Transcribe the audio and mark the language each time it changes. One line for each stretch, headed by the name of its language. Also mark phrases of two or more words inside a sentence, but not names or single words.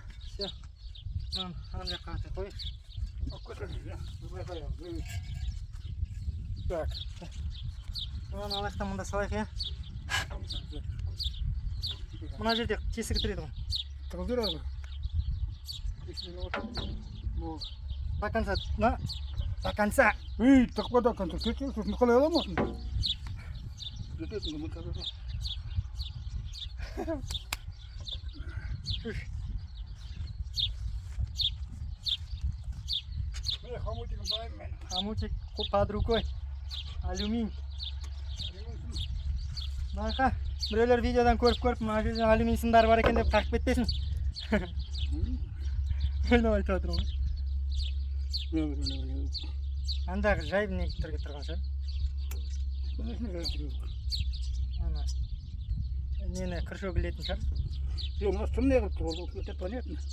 Kazakh: Все. Ана жаққа аты қой. Так. Алаяқтан мұнда салайық, я? Мына жерде тесігі тұреді ғой. Тығылдыр ағы. Болды.
Russian: До конца. До конца. Тықпа до конца.
Kazakh: Кетсе, сосын қалай аламын осында? Жетесің, мұны қазір. Міне хомутигім дайын мен.
Russian: Хомутик под рукой.
Kazakh: Алюминий. Байқа, біреулер видеодан көріп, мына жерде алюминий сымдары бар екен деп қақып кетпесін. Ойнап айтып жатыр ғой. Андағы жай не түрге тұрған шығар. Ана. Нені күршек ілетін шығар.
Russian: У нас
Kazakh: сым не қылып тұрды,
Russian: это понятно.